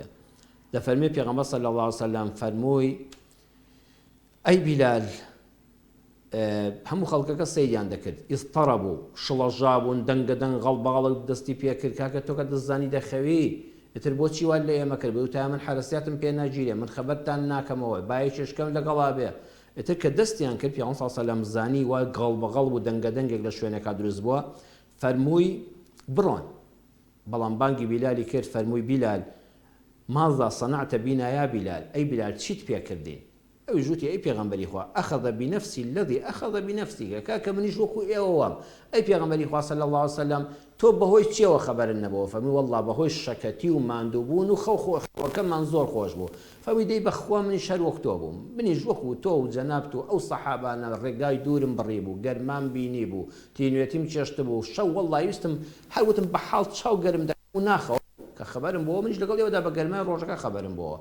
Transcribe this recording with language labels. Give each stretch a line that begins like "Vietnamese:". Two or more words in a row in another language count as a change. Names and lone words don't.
Central Kurdish: دەفەرمێ پێغەمبەر صلی الله عليه وسلم فەرمووی ئەی بیلال، هەموو خەڵکەکە سەیریان دەکرد، ئیضطەرەبوو، شڵەژا بوون، دەنگەدەنگ غەڵبەغەڵ دەستی پێکرد، کاکە تۆ کە دەزانی دەخەوی، ئیتر بۆچی وا لە ئێمە کرد؟ وتای من حرەسیاتم پێ ناگیرێ، من خەبەرتان ناکەمەوە، بایەکێشکەم لەگەڵا بێ. ئیتر کە دەستیان کرد پێغەمبەر صلی الله عليه وسلم زانی وای غەڵبەغەڵ بوو، دەنگەدەنگێک لە شوێنێکا دروست بووە، فەرمووی بڕۆن. بەڵام بانگی بیلالی کرد، فەرمووی بیلال
Arabic: ماذا صنعت بنا يا بلال؟ أي بلال
Central Kurdish: چیت پێکردین؟ ئەوی ژووتی ئەی پێغەمبەری خوا
Arabic: أخذ بنفسي الذي أخذ بنفسك،
Central Kurdish: کاکە منیش وەکو ئێوەوەم. ئەی پێغەمبەری خوا صلی الله عليه وسلم تۆ بەهۆی چیەوە خەبەرت نەبووە؟ فەرمووی وەڵڵا بەهۆی شەکەتی و ماندووبوون و خەوەکەمان زۆر خۆش بوو. فەرمووی دەی بەخوا منیش هەر وەک تۆ بووم، منیش وەکو تۆ و جەنابت و ئەو سەحابانە ڕێگای دوورم بڕی بوو، گەرمان بینی بوو، تینوێتیم چێشت بوو، شەو وەڵڵا ویستم هەر وتم بە حاڵ چاو گەرم دەکەم و ناخەوە کە خەبەرم بووە، منیش لەگەڵ ئێوەدا بە گەرمای ڕۆژەکە خەبەرم بووە.